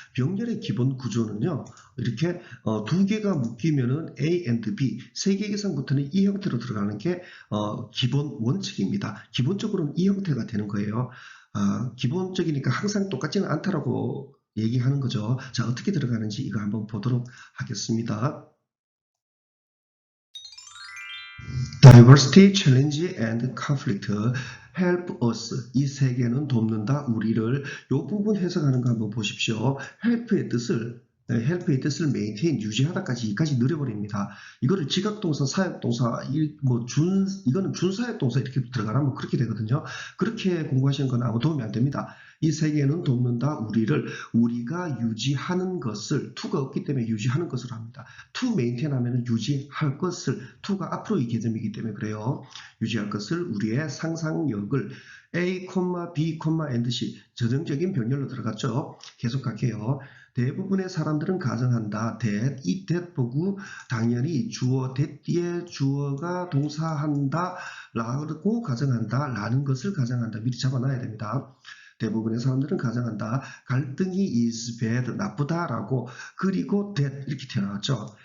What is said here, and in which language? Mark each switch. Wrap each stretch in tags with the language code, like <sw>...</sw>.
<ko>병렬의 기본 구조는요. 이렇게 두 개가 묶이면은 A and B 세 개 이상부터는 이 형태로 들어가는 게 기본 원칙입니다. 기본적으로는 이 형태가 되는 거예요. 기본적이니까 항상 똑같지는 않다라고 얘기하는 거죠. 자, 어떻게 들어가는지 이거 한번 보도록 하겠습니다.</ko> <en>Diversity, challenge, and conflict help us.</en> <ko>이 세 개는 돕는다 우리를. 이 부분 해석하는 거 한번 보십시오. help의 뜻을 maintain, 유지하다까지 이까지 늘려버립니다. 이거를 지각동사, 사역동사, 이거는 준사역동사 이렇게 들어가라면 그렇게 되거든요. 그렇게 공부하시는 건 아무 도움이 안 됩니다. 이 세 개는 돕는다 우리를, 우리가 유지하는 것을, to가 없기 때문에 유지하는 것을 합니다.</ko> <en>to maintain</en> <ko>하면 유지할 것을, to가 앞으로 이 개념이기 때문에 그래요. 유지할 것을, 우리의 상상력을. A, B, and C 전형적인 병렬로 들어갔죠. 계속 갈게요. 대부분의 사람들은 가정한다. that, 이 that 보고 당연히 주어 that 뒤에 주어가 동사한다 라고 가정한다 라는 것을 가정한다. 미리 잡아놔야 됩니다. 대부분의 사람들은 가정한다. 갈등이</ko> <en>is bad,</en> <ko>나쁘다라고. 그리고 that 이렇게 튀어나왔죠.</ko>